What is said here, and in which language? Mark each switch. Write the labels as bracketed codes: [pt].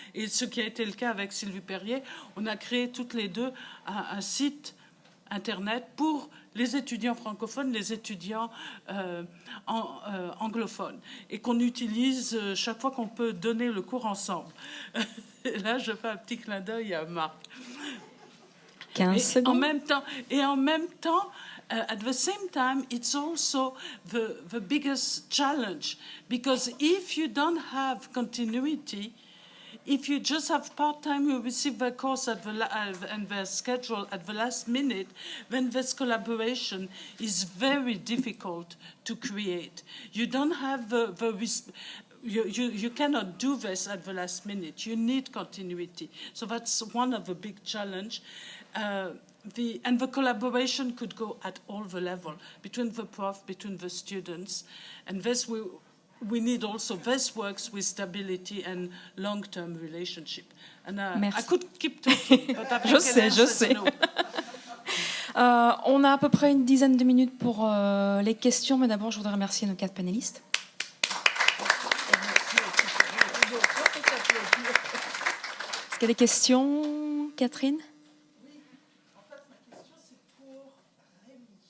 [fr] Et ce qui a été le cas avec Sylvie Perrier, on a créé toutes les deux un site Internet pour les étudiants francophones, les étudiants anglophones, et qu'on utilise chaque fois qu'on peut donner le cours ensemble. Là, je fais un petit clin d'œil à Marc. 15 secondes. En même temps, [en] at the same time, it's also the biggest challenge, because if you don't have continuity, if you just have part-time, you receive the course and the schedule at the last minute, then this collaboration is very difficult to create. You don't have you cannot do this at the last minute. You need continuity. So that's one of the big challenge. And the collaboration could go at all the level, between the prof, between the students. And this we need also, this works with stability and long-term relationship. And I could keep talking, but I think [fr] je sais. [en] No. [fr] On a à peu près une dizaine de minutes pour les questions, mais d'abord je voudrais remercier nos 4 panélistes. Est-ce qu'il y a des questions, Catherine? Oui, en fait, ma question, c'est pour Rémi.